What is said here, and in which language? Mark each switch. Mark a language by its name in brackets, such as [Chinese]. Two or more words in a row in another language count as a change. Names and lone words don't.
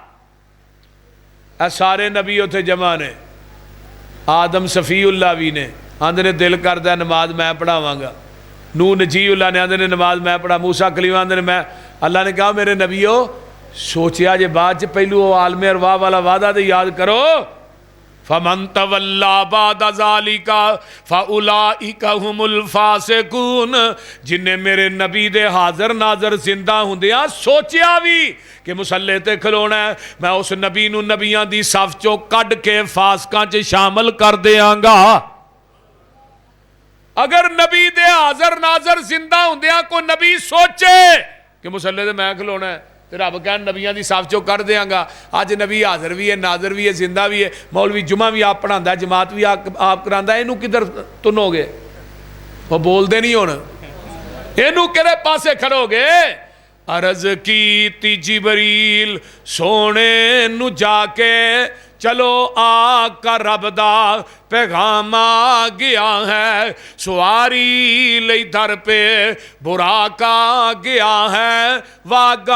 [Punjabi] اے سارے نبی اتھے جمع نے، آدم صفی اللہ بھی نے، آندے نے دل کردا نماز میں پڑھاواں گا، نوح نجی اللہ نے آندے نے نماز میں پڑھا، موسیٰ کلیم آندے نے میں، اللہ نے کہا میرے نبیو سوچیا جے بعد چ پہلو او عالمِ ارواح والا وعدہ تو یاد کرو, [Arabic] فمن تولى بعد ذلك فأولئك هم الفاسقون, [Punjabi] جنہیں میرے نبی دے حاضر ناظر زندہ ہندیاں سوچیا بھی کہ مصلے تے کھلونا ہے، میں اس نبی نوں نبیاں دی صف چوں کڈھ کے فاسقاں چ شامل کر دیواں گا. اگر نبی دے حاضر ناظر زندہ ہندیاں کوئی نبی سوچے کہ مصلے تے میں کھلونا ہے، رب کہہ نبیاں کی صف چوں کڈھ دیواں گا. اج نبی حاضر بھی ہے, ناظر بھی ہے، زندہ بھی ہے، مولوی جمعہ بھی آپ پڑھاتا، جماعت بھی آپ کراندا، اینوں کدھر تنو گے? او بولتے نہیں ہن، اینوں کیہڑے پاسے کھڑو گے? عرض کی جبریل سونے نوں جا کے چلو آقا رب دا پیغام آ گیا ہے، سواری لئی در پے براق آ گیا ہے، واگاں